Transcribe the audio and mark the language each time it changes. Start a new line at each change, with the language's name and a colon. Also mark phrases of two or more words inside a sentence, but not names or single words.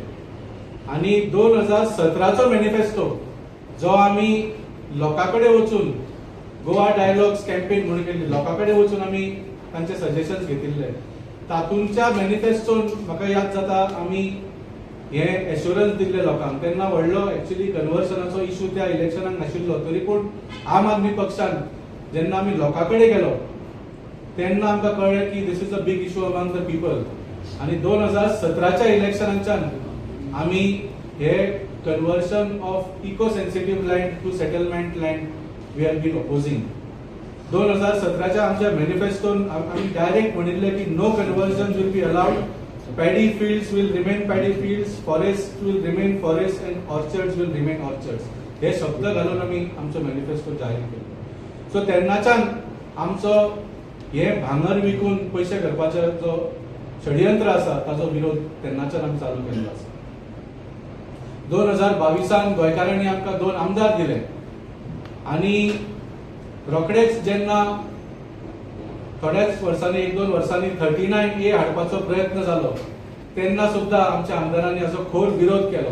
Konkani: आणि 2017चो मॅनिफेस्टो जो आमी लोकांकडे वचून गोवा डायलॉग्स कॅम्पेन म्हणून केल्ली, लोकांकडे वचून आमी तांचे सजेशन्स घेतिल्ले. तातूंच्या मॅनिफेस्टोन म्हाका याद जाता आमी हे एश्युरन्स दिल्ले लोकांक. तेन्ना व्हडलो एक्चुअली कन्वर्शनाचो इश्यू त्या इलेक्शनाक नाशिल्लो. तरी पूण आम आदमी पक्षान जेन्ना आमी लोकांकडे गेलो तेन्ना आमकां कळ्ळें की
English: this is a big issue among the people.
Konkani: आणि 2017च्या इलेक्शनाच्यान आमी हे
English: conversion of eco sensitive land to settlement land we are been opposing.
Konkani: 2017च्या आमच्या मॅनिफेस्टोन आमी डायरेक्ट म्हणिल्ले की
English: no conversion will be allowed, paddy fields will remain paddy fields, forest will remain forest and orchards will remain orchards.
Konkani: हे शब्द घालून आमी आमचो मॅनिफेस्टो जाहीर केलो. सो तेन्नाच्यान आमचो हे भांगर विकून पयशे करपाचो जो षडयंत्र आसा ताचो विरोध तेन्नाच्यान आमी चालू केल्लो आसा. 2022 गोंयकारांनी आमकां 2 आमदार दिले आणि रोखडेच जेन्ना थोड्याच वर्सांनी 1-2 वर्सांनी 39A हाडपाचो प्रयत्न जालो तेन्ना सुद्धा आमच्या आमदारांनी असो खोल विरोध केलो.